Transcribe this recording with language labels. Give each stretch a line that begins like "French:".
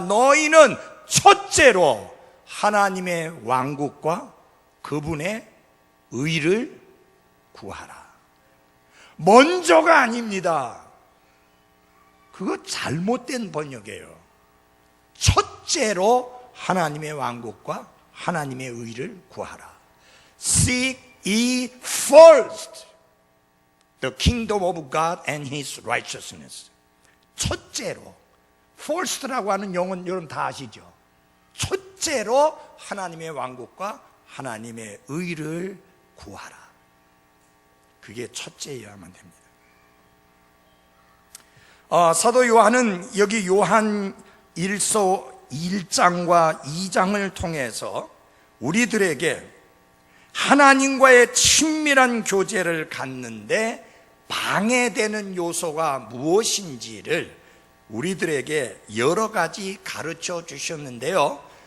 Korean: 너희는 첫째로 하나님의 왕국과 그분의 의를 구하라. 먼저가 아닙니다. 그거 잘못된 번역이에요. 첫째로 하나님의 왕국과 하나님의 의를 구하라.
English: Seek ye first the kingdom of God and His righteousness.
Korean: 첫째로, first라고 하는 용어는 여러분 다 아시죠? 첫째로 하나님의 왕국과 하나님의 의를 구하라. 그게 첫째여야만 됩니다. 사도 요한은 여기 요한 1서 1장과 2장을 통해서 우리들에게 하나님과의 친밀한 교제를 갖는데 방해되는 요소가 무엇인지를 우리들에게 여러 가지 가르쳐 주셨는데요.